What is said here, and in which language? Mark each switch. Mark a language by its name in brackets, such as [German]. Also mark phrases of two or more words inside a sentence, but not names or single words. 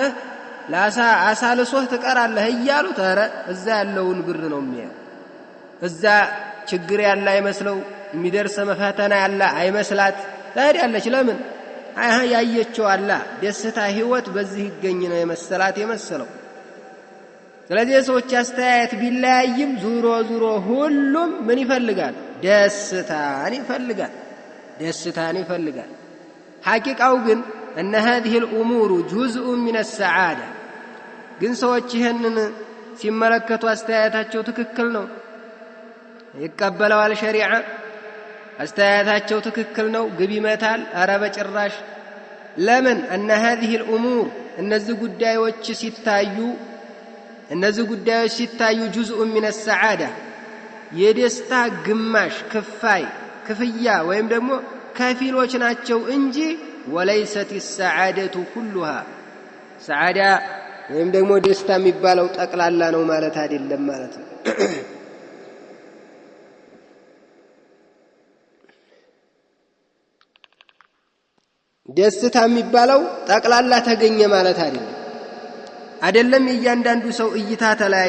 [Amharic] ላሳ አሳልሶህ ተቀራለህ ይያሉት አረ እዛ ያለውን ብር ነው የሚያየው እዛ ችግር ያለ አይመስለው የሚደርስ መፈተና ያለ አይመስላት ታዲያለች ለምን ያየችው አላ ደስታ ህይወት በዚህ ይገኝ ነው የመሰለው ስለዚህ ሰዎች አስተያየት ቢለያይም ዙሮ ሁሉም ምን ይፈልጋል ደስታን ይፈልጋል ሐቂቃው ግን [Arabic] ان هذه الامور جزء من السعاده [Amharic] ግን ሰዎች ይሄንን ሲመለከቱ አስተያየታቸው ትክክል ነው ይቀበላል ሸሪዓ አስተያየታቸው ትክክል ነው ግብ ይመታል አረ በጭራሽ ለምን [Arabic] ان هذه الامور [Amharic] እነዚህ ጉዳዮች ሲታዩ [Arabic] جزء من السعاده [Amharic] የደስታ ግማሽ ክፍያ ወይም ደግሞ ከፊሎች ናቸው እንጂ [Arabic] وليست السعاده كلها سعاده [Amharic] ወይም ደግሞ ደስታ የሚባለው ጠቅላላ ነው ማለት አይደለም ማለት ነው ደስታ የሚባለው ጠቅላላ ተገኘ ማለት አይደለም የእያንዳንዱ ሰው እይታ